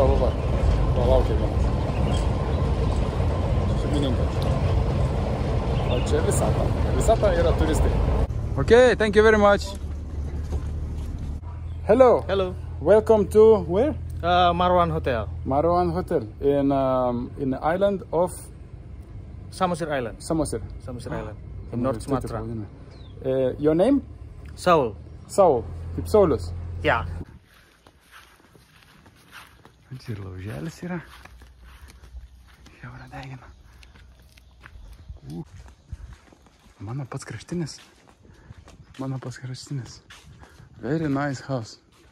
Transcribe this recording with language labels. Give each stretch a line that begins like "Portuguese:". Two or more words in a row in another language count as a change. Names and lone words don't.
Lithuanian: Laukia vienas. Šeimininkas. O čia Visata. Visata yra turistai.
English: Okay, thank you very much. Hello. Hello. Welcome to where? Marwan Hotel. Marwan Hotel in the island of Samosir Island. Samosir. Samosir Island. In North Sumatra. Your name? Saul. Saul.
Lithuanian: Kaip Saulius. Yeah. Čia ir lauželis yra. Jaura degina. Mano pats kraštinis.
English: Very nice house.